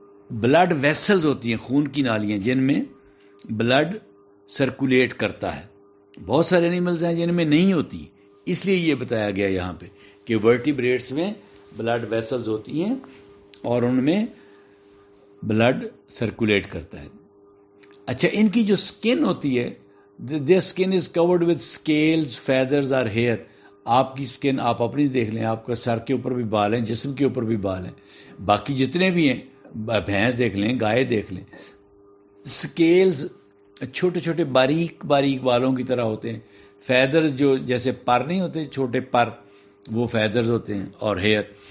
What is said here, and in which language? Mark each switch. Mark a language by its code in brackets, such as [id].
[ur] Blood vessels ہوتی ہیں، خون کی نالیاں جن میں بلڈ سرکولیٹ کرتا ہے. بہت سارے اینیملز ہیں جن میں نہیں ہوتی، اس لیے یہ بتایا گیا یہاں پہ کہ ورٹیبریٹس میں بلڈ ویسلز ہوتی ہیں اور ان میں بلڈ سرکولیٹ کرتا ہے. اچھا، ان کی جو سکن ہوتی ہے، [en] their skin is covered with scales, feathers or hair. [ur] آپ کی سکن آپ اپنی دیکھ لیں، آپ کا سر کے اوپر بھی بال ہیں، جسم کے اوپر بھی بال ہیں، باقی جتنے بھی ہیں، بھینس دیکھ لیں، گائے دیکھ لیں، سکیلز چھوٹے چھوٹے باریک باریک بالوں کی طرح ہوتے ہیں. فیدرز جو جیسے پر نہیں ہوتے چھوٹے پر، وہ فیدرز ہوتے ہیں، اور ہیئر.